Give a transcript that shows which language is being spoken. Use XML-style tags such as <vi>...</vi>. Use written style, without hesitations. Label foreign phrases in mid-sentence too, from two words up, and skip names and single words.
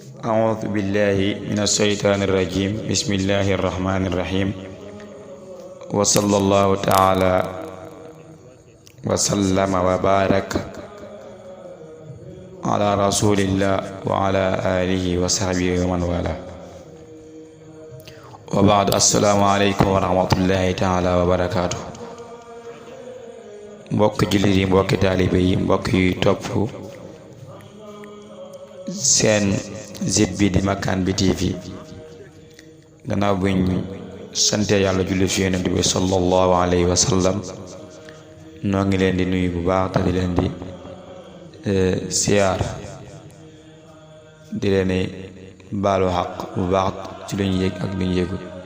<ar>أعوذ بالله من الشيطان الرجيم بسم الله الرحمن الرحيم وصلى الله تعالى وسلم وبارك على رسول الله وعلى آله وصحبه ومن والاه وبعد السلام عليكم ورحمة الله تعالى وبركاته</ar> <wo>mbokk jullit yi mbokki taalibe yi mbokk yi topp seen zit bi di Makkaan bi TV gannaaw buñ sante yàlla julli fi yonent bi</wo> <ar>صلى الله عليه وسلم</ar> <wo>noo ngi leen di nuyu bu baax te di leen di siyaar di leen baalu xaq bu baax ci luñ yëg ak luñ yëgul</wo>